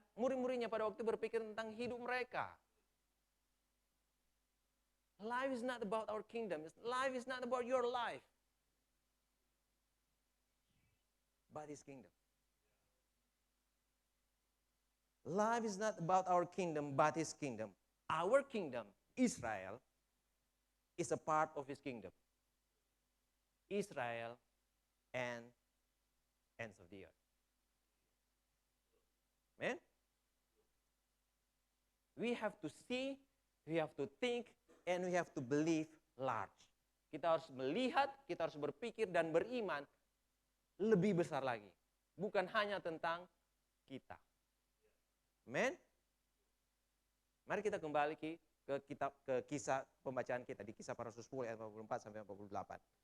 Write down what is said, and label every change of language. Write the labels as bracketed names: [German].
[Indonesian] Murid-muridnya pada waktu berpikir tentang hidup mereka. [English] Life is not about our kingdom. Life is not about your life, but his kingdom. Life is not about our kingdom, but his kingdom. Our kingdom, Israel, is a part of his kingdom. Israel and ends of the earth. Amen? We have to see, we have to think, and we have to believe large. [Indonesian] Kita harus melihat, kita harus berpikir dan beriman lebih besar lagi. Bukan hanya tentang kita. Amen? Mari kita kembali ke kisah pembacaan kita di Kisah Para Rasul 10 ayat 44 sampai 48.